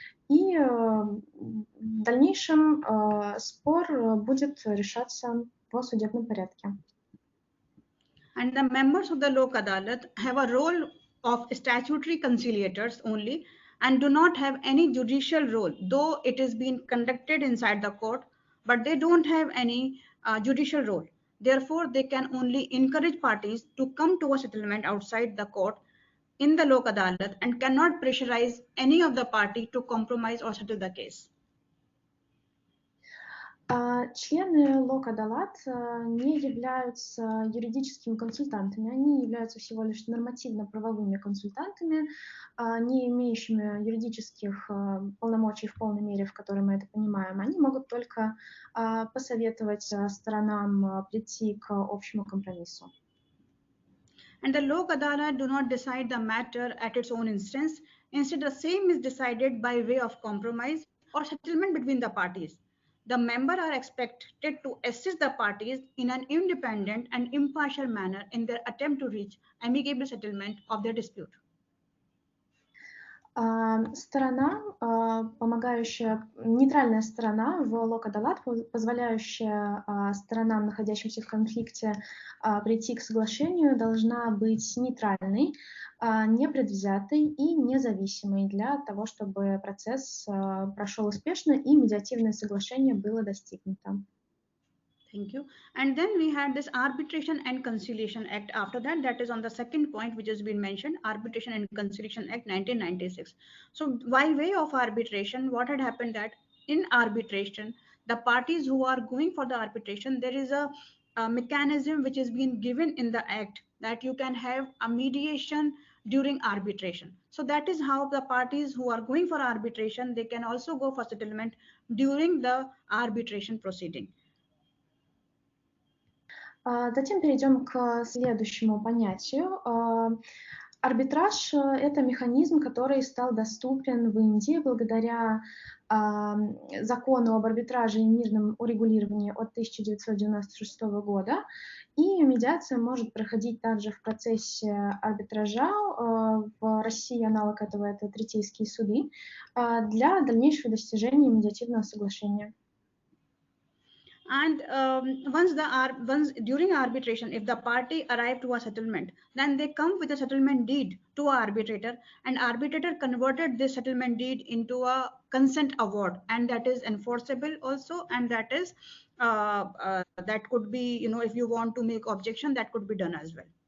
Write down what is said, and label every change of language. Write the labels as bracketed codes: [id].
[ru] И в дальнейшем спор будет решаться в судебном порядке. [en] And the members of the Lok Adalat have a role of statutory conciliators only and do not have any judicial role, though it is being conducted inside the court, but they don't have any judicial role. Therefore, they can only encourage parties to come to a settlement outside the court in the Lok Adalat and cannot pressurize any of the party to compromise or settle the case. [ru] Члены Лок Адалат не являются юридическими консультантами, они являются всего лишь нормативно-правовыми консультантами, не имеющими юридических полномочий в полной мере, в которой мы это понимаем. Они могут только посоветовать сторонам прийти к общему компромиссу. [en] And the Lok Adalat do not decide the matter at its own instance. Instead, the same is decided by way of compromise or settlement between the parties. The members are expected to assist the parties in an independent and impartial manner in their attempt to reach amicable settlement of their dispute. [ru] Сторона, помогающая, нейтральная сторона в лок-адалат, позволяющая сторонам, находящимся в конфликте, прийти к соглашению, должна быть нейтральной, непредвзятой и независимой для того, чтобы процесс прошел успешно и медиативное соглашение было достигнуто. [en] Thank you. And then we had this Arbitration and Conciliation Act after that. That is on the second point, which has been mentioned, Arbitration and Conciliation Act 1996. So by way of arbitration, what had happened that in arbitration, the parties who are going for the arbitration, there is a mechanism which is being given in the act that you can have a mediation during arbitration. So that is how the parties who are going for arbitration, they can also go for settlement during the arbitration proceeding. [ru] Затем перейдем к следующему понятию. Арбитраж – это механизм, который стал доступен в Индии благодаря закону об арбитраже и мирном урегулировании от 1996 года. И медиация может проходить также в процессе арбитража. В России аналог этого – это третейские суды для дальнейшего достижения медиативного соглашения. [en] And once during arbitration, if the party arrive to a settlement, then they come with a settlement deed to an arbitrator, and arbitrator converted this settlement deed into a consent award, and that is enforceable also, and that is that could be, you know, if you want to make objection, that could be done as well.